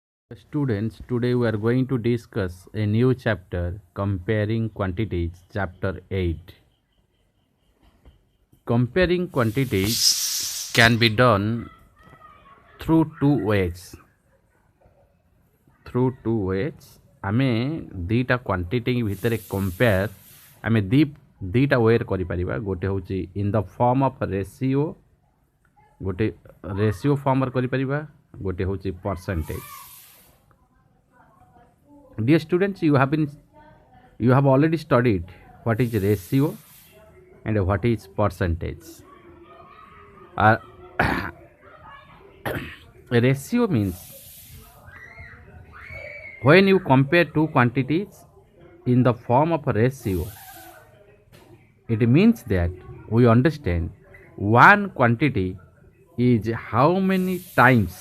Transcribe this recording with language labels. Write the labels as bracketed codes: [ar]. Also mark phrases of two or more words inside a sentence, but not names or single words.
[en] Students, today we are going to discuss a new chapter, Comparing Quantities, Chapter 8. Comparing quantities can be done through two ways. [or] ଆମେ ଦୁଇଟା କ୍ୱାଣ୍ଟିଟି ଭିତର କମ୍ପେୟାର ଆମେ ଦୁଇଟା ୱେ କରିପାରିବା ଗୋଟେ ହେଉଛି [en] in the form of ratio [or] ଗୋଟେ [en] ratio form [or] କରିପାରିବା ଗୋଟେ ହେଉଛି ପର୍ସେଣ୍ଟେଜ. [en] Dear students, you have already studied what is ratio and what is percentage. Uh, a ratio means when you compare two quantities in the form of a ratio, it means that we understand one quantity is how many times.